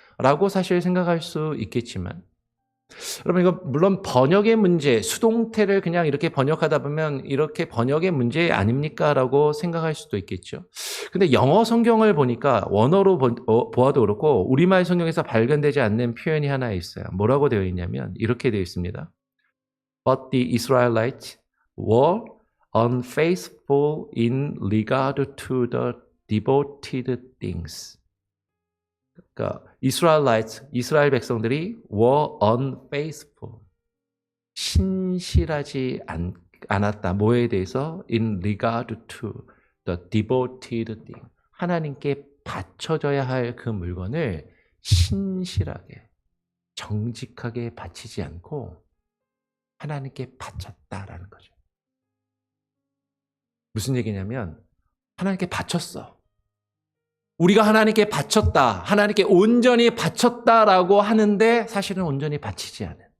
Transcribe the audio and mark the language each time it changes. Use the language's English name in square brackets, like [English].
[Korean] 라고 사실 생각할 수 있겠지만, 여러분 이거 물론 번역의 문제, 수동태를 그냥 이렇게 번역하다 보면 이렇게 번역의 문제 아닙니까? 라고 생각할 수도 있겠죠. 근데 영어 성경을 보니까 원어로 보아도 그렇고 우리말 성경에서 발견되지 않는 표현이 하나 있어요. 뭐라고 되어 있냐면 이렇게 되어 있습니다. [English] But the Israelites were unfaithful in regard to the devoted things. [Korean] 그러니까 이스라엘 백성들이 [English] were unfaithful, [Korean] 신실하지 않았다. 뭐에 대해서? [English] In regard to the devoted thing. [Korean] 하나님께 바쳐져야 할 그 물건을 신실하게, 정직하게 바치지 않고 하나님께 바쳤다라는 거죠. 무슨 얘기냐면 하나님께 바쳤어. 우리가 하나님께 바쳤다, 하나님께 온전히 바쳤다라고 하는데 사실은 온전히 바치지 않은.